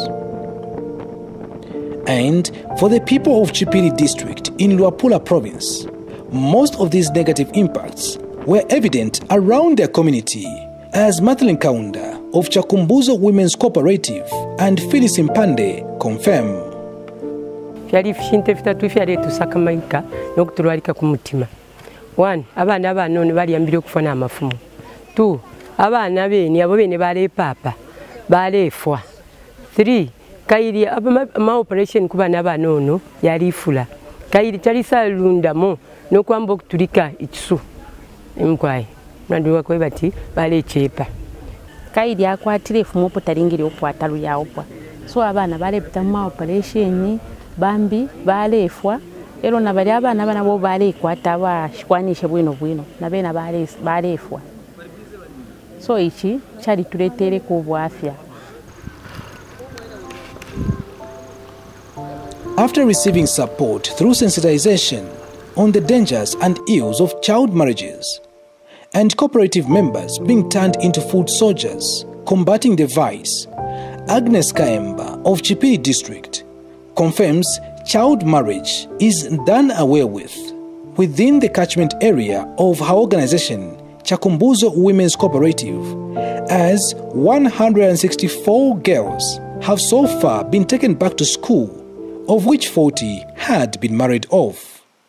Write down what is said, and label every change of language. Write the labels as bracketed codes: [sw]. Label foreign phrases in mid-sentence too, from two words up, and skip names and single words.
[en] And for the people of Chipiri district in Luapula province, most of these negative impacts were evident around their community, as Madeline Kaunda of Chakumbuzo Women's Cooperative and Phyllis Impande confirm. One, [bem] abana abanono baliyambira okufuna amafumu. Two, abana bene abo bene bale papa balefwa. Three, kairi ama operation ku bana abanono yalifula. Kairi talisalundamo nokwamba okutulika ikisu. Emkwai nandiwa kwe bati bale chepa. Kairi akwatire efumu potalingiri okwata luyaopwa. So abana bale pita operation bambi balefwa. Ero na bali abana bana bo bale kwata bashikwanishe bwino na bena balefwa. So ichi chali tuletere ku bwafya. [en] After receiving support through sensitization on the dangers and ills of child marriages, and cooperative members being turned into food soldiers combating the vice, Agnes Kaemba of Chipiri district confirms child marriage is done away with within the catchment area of her organization, Chakumbuzo Women's Cooperative, as 164 girls have so far been taken back to school, of which 40 had been married off.